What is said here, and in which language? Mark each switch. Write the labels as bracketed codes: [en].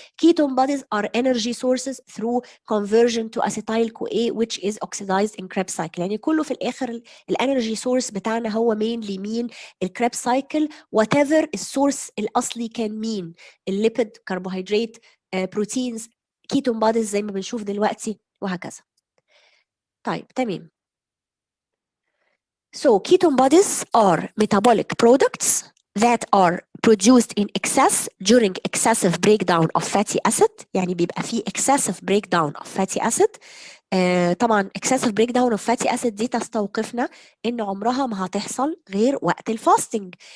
[en] Ketone bodies are energy sources through conversion to acetyl CoA, which is oxidized in Krebs cycle. [ar] يعني كله في الاخر الانرجي سورس بتاعنا هو mainly مين؟ الكريبس سايكل، whatever السورس الاصلي كان مين؟ الليبيد، كربوهيدرات، بروتينز، كيتون بوديز زي ما بنشوف دلوقتي وهكذا. طيب تمام. [en] So ketone bodies are metabolic products that are produced in excess during excessive breakdown of fatty acid. [ar] يعني بيبقى فيه [en] excessive breakdown of fatty acid. [ar] طبعا [en] excessive breakdown of fatty acid [ar] دي تستوقفنا ان عمرها ما هتحصل غير وقت الفاستنج.